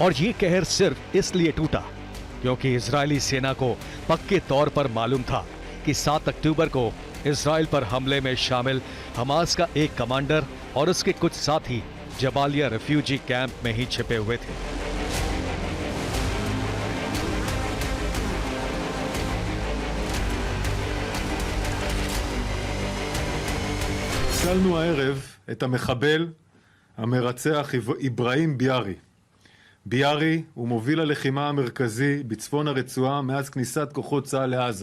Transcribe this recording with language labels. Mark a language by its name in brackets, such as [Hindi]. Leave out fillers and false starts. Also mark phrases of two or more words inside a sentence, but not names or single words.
[Hindi] और ये कहर सिर्फ इसलिए टूटा क्योंकि इजरायली सेना को पक्के तौर पर मालूम था कि 7 अक्टूबर को इजराइल पर हमले में शामिल हमास का एक कमांडर और उसके कुछ साथी जबालिया [English] refugee camp [Hindi] में ही छिपे हुए थे। [Hebrew] הצלנו הערב את המחבל המרצח איברהים ביארי. ביארי הוא מוביל הלחימה המרכזי בצפון הרצועה מאז כניסת כוחות צה"ל לעזה.